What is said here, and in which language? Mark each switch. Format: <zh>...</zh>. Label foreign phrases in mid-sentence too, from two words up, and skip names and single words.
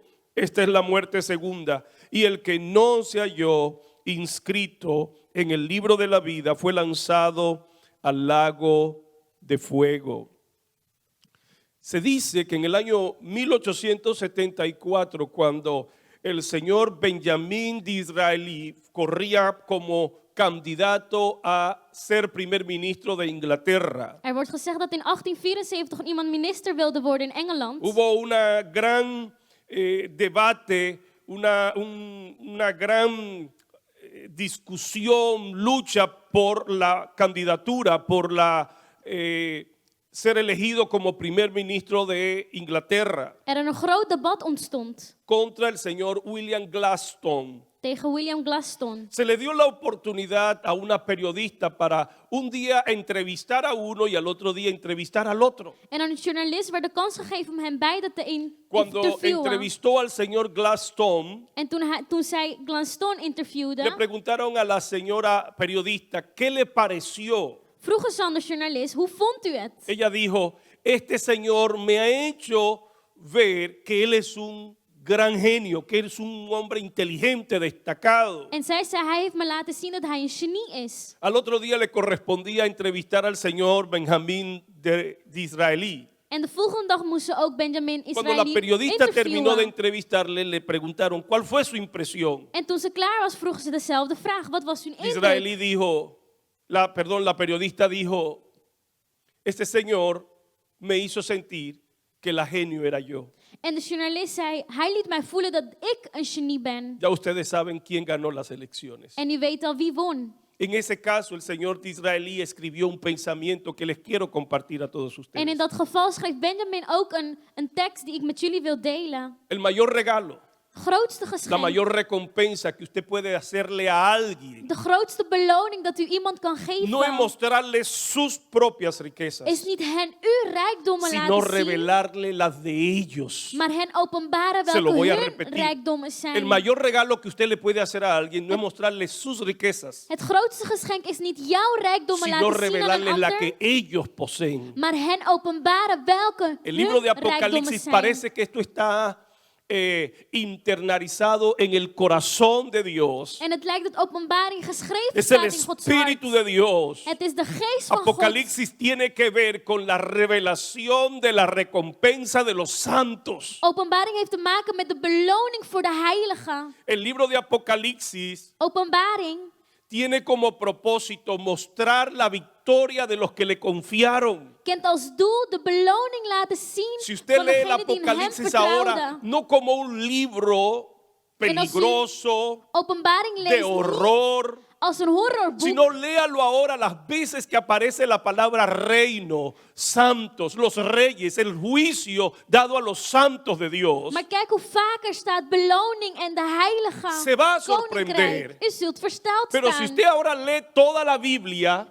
<es>Esta es la muerte segunda. Y el que no se halló inscrito en el libro de la vida fue lanzado al lago de fuego. Se dice que en el año 1874, cuando el señor Benjamín Disraeli corría como candidato a ser primer ministro de Inglaterra,</es> <nl>Wordt gezegd dat in 1874 iemand minister wilde worden in Engeland.</nl> <es>hubo una gran debate, una gran discusión, lucha por la candidatura, por ser elegido como primer ministro de Inglaterra</es> <nl>Een groot debat ontstond</nl> <es>contra el señor William Gladstone.</es> <nl>tegen William Gladstone.</nl> <es>Se le dio la oportunidad a una periodista para un día entrevistar a uno y al otro día entrevistar al otro.</es> <nl>En aan een journalist werd de kans gegeven om hen beide te</nl> <es>Cuando</es> <nl>interviewen.</nl> <es>entrevistó al señor Gladstone,</es> <nl>En toen zij Gladstone</nl> <es>le</es> <nl>interviewde,</nl> <es>preguntaron a la señora periodista qué le pareció.</es> <nl>vroegen ze aan de journalist, hoe vond u het?</nl> <es>Ella dijo, este señor me ha hecho ver que él es un gran genio, que él es un hombre inteligente, destacado.</es> <nl>En zij zei, hij heeft me laten zien dat hij een genie is.</nl> <es>Al otro día le correspondía entrevistar al señor Benjamín Disraeli.</es> <nl>En de volgende dag moest ze ook Benjamin</nl> <es>Cuando la</es> <nl>Israeli</nl> <es>periodista terminó de</es> <nl>interviewen.</nl> <es>entrevistarle, le preguntaron cuál fue su impresión.</es> <nl>En toen ze klaar was, vroegen ze dezelfde vraag. Wat was uw indruk?</nl> <es>Disraeli dijo, la periodista dijo, este señor me hizo sentir que la genio era yo.</es> <nl>En de journalist zei, hij liet mij voelen dat ik een genie ben.</nl> <es>Ya ustedes saben quién ganó las elecciones.</es> <nl>En u weet al wie won.</nl> <es>En ese caso, el señor Disraeli escribió un pensamiento que les quiero compartir a todos ustedes.</es> <nl>En in dat geval schreef Benjamin ook een tekst die ik met jullie wil delen.</nl> <es>El mayor regalo</es> <nl>grootste</nl> <es>la</es> <nl>geschenk,</nl> <es>mayor recompensa que usted puede hacerle a alguien,</es> <nl>de grootste beloning dat u iemand kan geven,</nl> <es>no es mostrarle sus propias riquezas,</es> <nl>is niet hen uw rijkdommen</nl> <es>sino</es> <nl>laten zien,</nl> <es>revelarle las de ellos.</es> <nl>maar hen openbaren</nl> <es>Se lo</es> <nl>welke</nl> <es>voy a</es> <nl>hun</nl> <es>repetir.</es> <nl>rijkdommen</nl> <es>El</es> <nl>zijn.</nl> <es>mayor regalo que usted le puede hacer a alguien no es mostrarle sus riquezas,</es> <nl>Het grootste geschenk is niet jouw rijkdommen</nl> <es>sino</es> <nl>laten zien aan een</nl> <es>revelarle la</es> <nl>ander,</nl> <es>que ellos poseen.</es> <nl>maar hen openbaren welke</nl> <es>El libro de</es> <nl>hun rijkdommen</nl> <es>Apocalipsis</es> <nl>zijn.</nl> <es>parece que esto está internalizado en el corazón de Dios.</es> <nl>En het lijkt dat openbaring geschreven</nl> <es>Es el</es> <nl>staat in Gods hart.</nl> <es>Espíritu de Dios.</es> <nl>Het is de geest van God.</nl> <es>Apocalipsis tiene que ver con la revelación de la recompensa de los santos.</es> <nl>Openbaring heeft te maken met de beloning voor de heiligen.</nl> <es>El libro de Apocalipsis</es> <nl>Openbaring</nl> <es>tiene como propósito mostrar la victoria de los que le confiaron.</es> <nl>kent als doel de beloning laten zien</nl> <es>Si usted</es> <nl>van</nl> <es>lee el</es> <nl>degenen die in hem</nl> <es>Apocalipsis ahora,</es> <nl>vertrouwden.</nl> <es>no como un libro peligroso,</es> <nl>Openbaring</nl> <es>de</es> <nl>leest niet</nl> <es>horror,</es> <nl>als een horrorboek,</nl> <es>sino léalo ahora las veces que aparece la palabra reino, santos, los reyes, el juicio dado a los santos de Dios.</es> <nl>maar kijk hoe vaker staat beloning en de heilige</nl> <es>Se va a</es> <nl>koninkrijk.</nl> <es>sorprender.</es> <nl>U zult versteld</nl> <es>Pero si</es> <nl>staan.</nl> <es>usted ahora lee toda la Biblia,</es>